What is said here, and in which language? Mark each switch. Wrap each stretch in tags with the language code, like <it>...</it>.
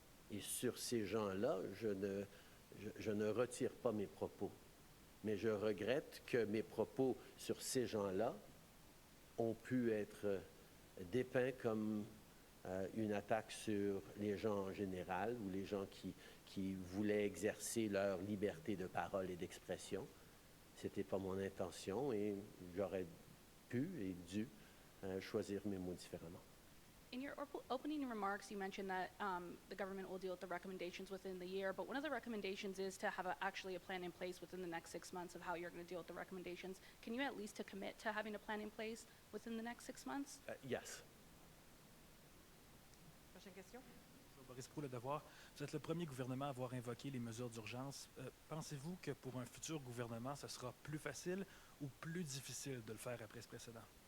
<fr>Et sur ces gens-là, je ne retire pas mes propos, mais je regrette que mes propos sur ces gens-là ont pu être dépeints comme une attaque sur les gens en général ou les gens qui voulaient exercer leur liberté de parole et d'expression. Ce n'était pas mon intention et j'aurais pu et dû choisir mes mots différemment.</fr> <en>In your opening remarks, you mentioned that the government will deal with the recommendations within the year, but one of the recommendations is to have actually a plan in place within the next 6 months of how you're going to deal with the recommendations. Can you at least commit to having a plan in place within the next 6 months? Yes.</en> <fr>Prochaine question. Boris Proulx-Devoir, vous êtes le premier gouvernement à avoir invoqué les mesures d'urgence. Pensez-vous que pour un futur gouvernement, ce sera plus facile ou plus difficile de le faire après ce précédent?</fr>